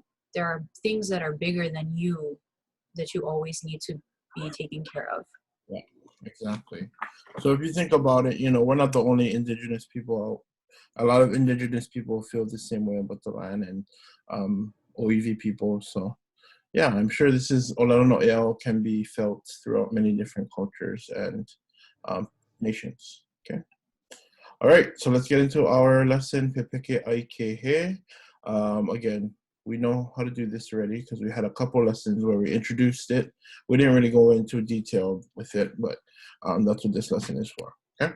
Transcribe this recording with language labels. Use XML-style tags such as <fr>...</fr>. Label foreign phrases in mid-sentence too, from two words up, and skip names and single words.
<en>There are things that are bigger than you that you always need to be taken care of. Yeah, exactly. So if you think about it, you know, we're not the only indigenous people. A lot of indigenous people feel the same way about the land, and OEV people. So yeah, I'm sure this is</en> <haw>ʻŌLELO no ʻEʻAO</haw> <en>can be felt throughout many different cultures and nations. Okay. All right, so let's get into our lesson,</en> <haw>Pepeke ʻAike he.</haw> <en>Again, we know how to do this already because we had a couple lessons where we introduced it. We didn't really go into detail with it, but that's what this lesson is for, okay?</en>